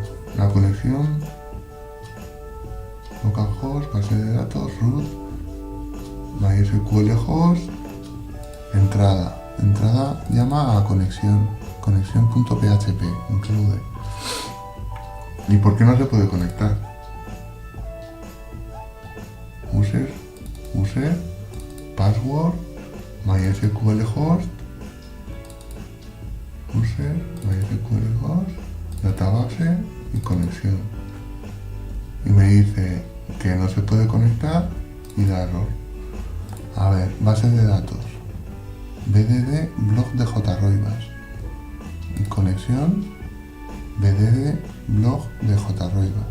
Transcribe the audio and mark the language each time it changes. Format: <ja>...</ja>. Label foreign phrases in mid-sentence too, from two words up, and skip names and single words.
<es>La conexión, localhost, base de datos, root, MySQL host, entrada. Entrada llama a conexión, conexión.php, include. ¿Y por qué no se puede conectar?</es> <en>User, password, MySQL host, user, MySQL host, database</en> <es>y conexión. Y me dice que no se puede conectar y da error. A ver, base de datos. BDD, blog de JRoibas. Y conexión, BDD, blog de JRoibas.</es>